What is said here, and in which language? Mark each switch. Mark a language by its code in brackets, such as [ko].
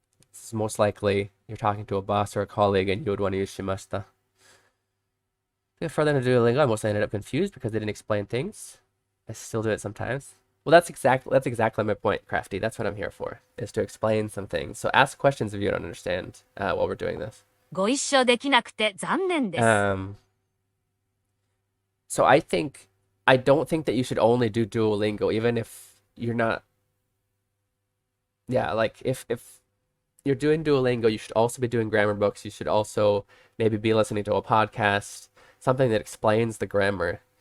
[en] It's most likely you're talking to a boss or a colleague and you would want to use shimashita. Further into Duolingo, I mostly ended up confused because they didn't explain things. I still do it sometimes. Well, that's exactly my point, Crafty. That's what I'm here for, is to explain some things. So ask questions if you don't understand while we're doing this. [ja] ご一緒できなくて残念です。 [en] So I think I don't think that you should only do Duolingo, even if you're not. Yeah, like if you're doing Duolingo, you should also be doing grammar books. You should also maybe be listening to a podcast, something that explains the grammar.